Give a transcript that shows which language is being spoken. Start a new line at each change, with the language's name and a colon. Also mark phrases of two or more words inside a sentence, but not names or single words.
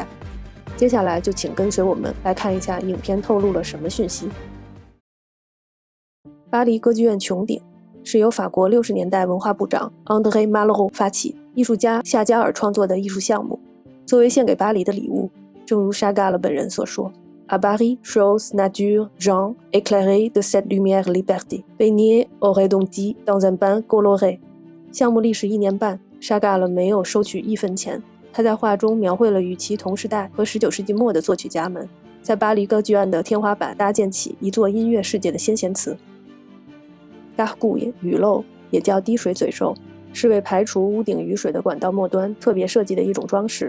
Chinese: 接下来就请跟随我们来看一下影片透露了什么讯息。巴黎歌剧院穹顶是由法国60年代文化部长 André Malraux 发起，艺术家夏加尔创作的艺术项目，作为献给巴黎的礼物，正如沙嘎勒本人所说
French: À Paris, chose, nature, genre, éclairée de cette lumière liberté, baignée au redondis dans un bain coloré。
Chinese: 项目历时1年半，沙嘎勒没有收取1分钱。他在画中描绘了与其同时代和19世纪末的作曲家们在巴黎歌剧院的天花板搭建起一座音乐世界的先贤词。gargouille 雨漏也叫滴水嘴兽，是为排除屋顶雨水的管道末端特别设计的一种装饰。